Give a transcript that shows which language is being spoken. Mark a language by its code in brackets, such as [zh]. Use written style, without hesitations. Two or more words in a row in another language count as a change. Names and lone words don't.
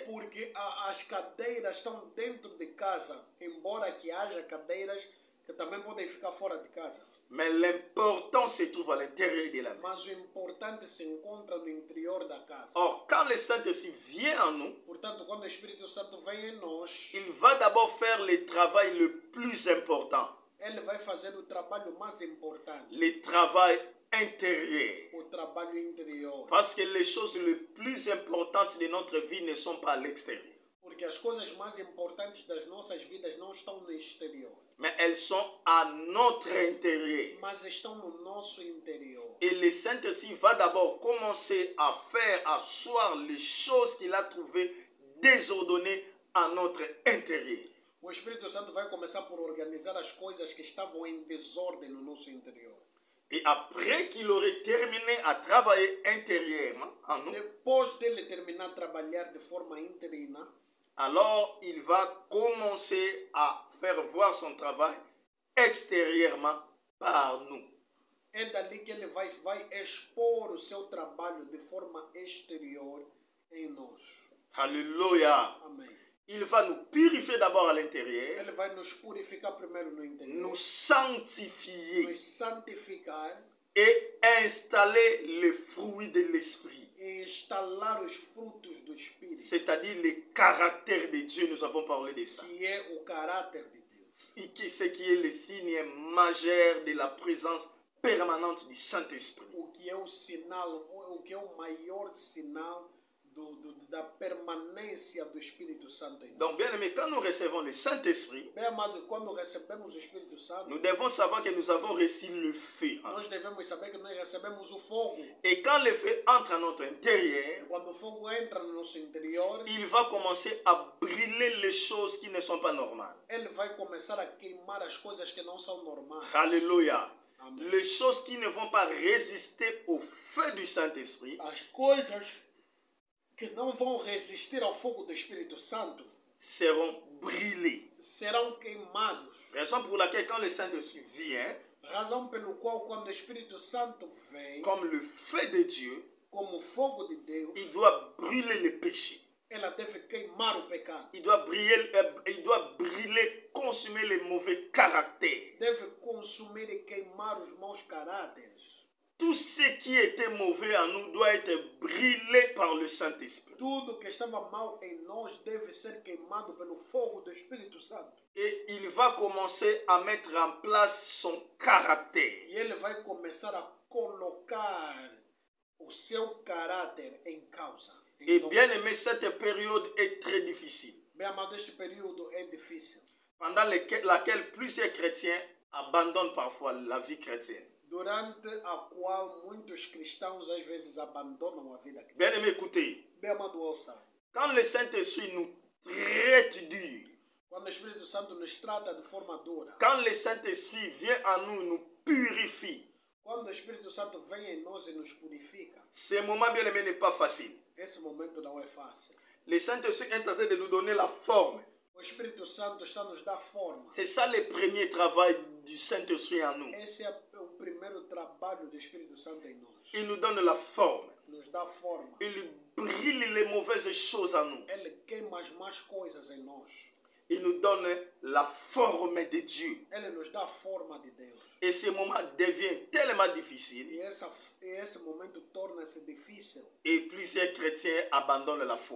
[pt] porque as cadeiras estão dentro de casa, embora que haja cadeiras que também podem ficar fora de casa. [fr] Mais l'important se trouve à l'intérieur de la maison. [pt] Mas o importante se encontra no interior da casa. [fr] Or, quand le Saint-Esprit vient en nous, [pt] Portanto, quando o Espírito Santo vem em nós, [fr] il va d'abord faire le travail le plus important, [pt] ele vai fazer o trabalho mais importante, [fr] le travail intérieur. [pt] o trabalho interior. [fr] Parce que les choses les plus importantes de notre vie ne sont pas à l'extérieur, [pt] Porque as coisas mais importantes das nossas vidas não estão no exterior, [fr] mais elles sont à notre intérieur. [pt] mas estão no nosso interior. [fr] Et le Saint-Esprit va d'abord commencer à faire asseoir les choses qu'il a trouvées désordonnées à notre intérieur. [pt] O Espírito Santo vai começar por organizar as coisas que estavam em desordem no nosso interior. [fr] Et après qu'il aurait terminé à travailler intérieurement en nous, [pt] Depois dele terminar de trabalhar de forma interna, [fr] alors il va commencer à faire voir son travail extérieurement par nous. [pt] é dali que ele vai expor o seu trabalho de forma exterior em nós. [fr] Alléluia. [pt] Amém. [fr] Il va nous purifier d'abord à l'intérieur, [pt] Ele vai nos purificar primeiro no interior, [fr] nous sanctifier [pt] nos santificar [fr] et installer les fruits de l'esprit. [pt] e instalar os frutos do Espírito, [fr] C'est-à-dire le caractère de Dieu, nous avons parlé de ça. [pt] que é o caráter de Deus. [fr] ce qui est le signe majeur de la présence permanente du Saint-Esprit. [pt] O que é o sinal, o que é o maior sinal da permanência do Espírito Santo em nós. [fr] Donc, bien aimé, quand nous recevons le Saint-Esprit, [pt] Bem amado, quando recebemos o Espírito Santo, [fr] nous devons savoir que nous avons reçu le feu. [pt] nós devemos saber que nós recebemos o fogo. [fr] Et quand le feu entre à notre intérieur, [pt] Quando o fogo entra no nosso interior, [fr] il va commencer à brûler les choses qui ne sont pas normales. [pt] ele vai começar a queimar as coisas que não são normais. [fr] Alléluia. [pt] Amém. [fr] Les choses qui ne vont pas résister au feu du Saint-Esprit [pt] As coisas que não vão resistir ao fogo do Espírito Santo [fr] seront brûlées. [pt] serão queimados. [fr] Raison pour laquelle quand le Saint-Esprit vient, [pt] Razão pelo qual, quando o Espírito Santo vem, [fr] comme le feu de Dieu, [pt] como fogo de Deus, [fr] il doit brûler le péché. [pt] ela deve queimar o pecado. [fr] Il doit brûler, consumer les mauvais caractères. [pt] Deve consumir e queimar os maus caráteres. [fr] Tout ce qui était mauvais en nous doit être brûlé par le Saint-Esprit. [pt] Tudo que estava mal em nós deve ser queimado pelo fogo do Espírito Santo. [fr] Et il va commencer à mettre en place son caractère. [pt] E ele vai começar a colocar o seu caráter em causa. [fr] Et bien aimé, cette période est très difficile, [pt] Bem amado, este período é difícil. [fr] pendant laquelle plusieurs chrétiens abandonnent parfois la vie chrétienne. [pt] Durante a qual muitos cristãos às vezes abandonam a vida cristã. [fr] Bien aimé, écoutez, [pt] Bem amado, ouça. [fr] quand le Saint-Esprit nous traite dur, [pt] Quando o Espírito Santo nos trata de forma dura, [fr] quand le Saint-Esprit vient à nous, nous purifie, [pt] quando o Espírito Santo vem em nós e nos purifica, [fr] ce moment, bien aimé, n'est pas facile. [pt] esse momento não é fácil. [fr] Le Saint-Esprit est en train de nous donner la forme. [pt] O Espírito Santo está a nos dar forma. [fr] C'est ça le premier travail du Saint-Esprit en nous. [pt] Esse é o primeiro trabalho do Espírito Santo em nós. [fr] Il nous donne la forme. [pt] Nos dá forma. [fr] Il brûle les mauvaises choses en nous. [pt] Ele queima as más coisas em nós. [fr] Il nous donne la forme de Dieu. [pt] Ele nos dá a forma de Deus. [fr] Et ce moment devient tellement difficile [pt] E esse momento torna-se difícil. [fr] et plusieurs chrétiens abandonnent la foi.